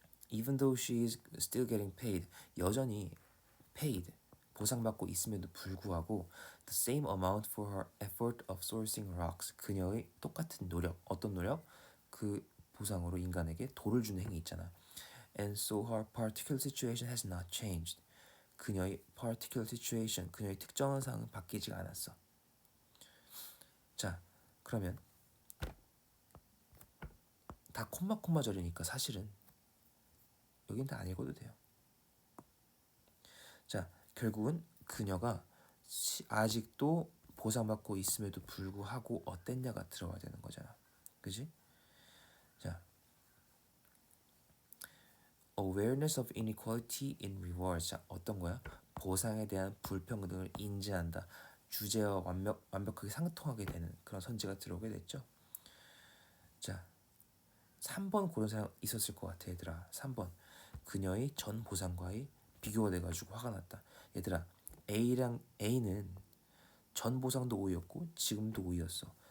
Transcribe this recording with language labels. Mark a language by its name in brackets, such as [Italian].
[English] Even though she is still getting paid, [Korean] 여전히 [English] paid, [Korean] 보상받고 있음에도 불구하고 [English] the same amount for her effort of sourcing rocks, [Korean] 그녀의 똑같은 노력, 어떤 노력? 그 보상으로 인간에게 돌을 주는 행위 있잖아. [English] And so her particular situation has not changed. [Korean] 그녀의 [English] particular situation, [Korean] 그녀의 특정한 상황은 바뀌지 않았어. 자, 그러면 다 콤마절이니까 사실은 여긴 다 안 읽어도 돼요. 자, 결국은 그녀가 아직도 보상받고 있음에도 불구하고 어땠냐가 들어와야 되는 거잖아. 그지? [English] 자, awareness of inequality in rewards. [Korean] 자, 어떤 거야? 보상에 대한 불평등을 인지한다. 주제와 완벽하게 상통하게 되는 그런 선지가 들어오게 됐죠. 자, 3번 고른 사람 있었을 것 같아, 얘들아. 3번. 그녀의 전 보상과의 비교가 돼가지고 화가 났다. 얘들아, A는 전 보상도 오이였고 지금도 오이였어.